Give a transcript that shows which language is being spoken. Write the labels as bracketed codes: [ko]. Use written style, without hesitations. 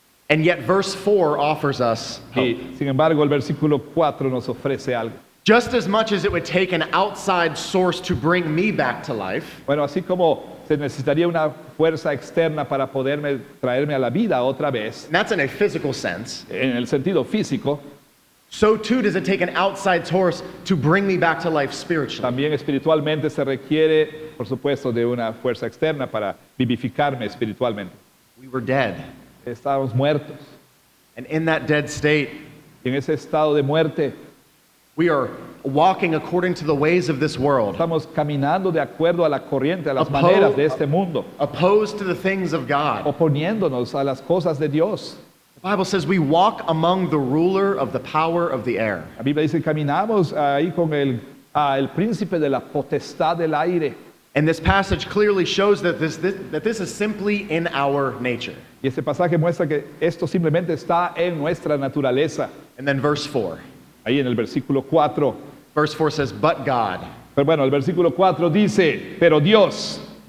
[en] And yet verse 4 offers us hope. [es] Y sin embargo, el versículo 4 nos ofrece algo. [en] Just as much as it would take an outside source to bring me back to life, [es] Bueno, así como se necesitaría una fuerza externa para poderme traerme a la vida otra vez, [en] and that's in a physical sense, [es] en el sentido físico, [en] so too does it take an outside source to bring me back to life spiritually. [es] también espiritualmente se requiere, por supuesto, de una fuerza externa para vivificarme espiritualmente. [en] We were dead. [es] Estábamos muertos. [en] And in that dead state, [es] Y en ese estado de muerte, [en] we are walking according to the ways of this world, [es] estamos caminando de acuerdo a la corriente, a las [en] Oppo- [es] maneras de este mundo, [en] opposed to the things of God. [es] oponiéndonos a las cosas de Dios. [en] The Bible says we walk among the ruler of the power of the air. [es] La Biblia dice, caminamos ahí con el príncipe de la potestad del aire. [en] And this passage clearly shows that this is simply in our nature. [es] Y este pasaje muestra que esto simplemente está en nuestra naturaleza. [en] And then verse 4. [es] Ahí en el versículo 4. [en] Verse 4 says, but God. [es] Pero bueno, el versículo 4 dice, pero Dios,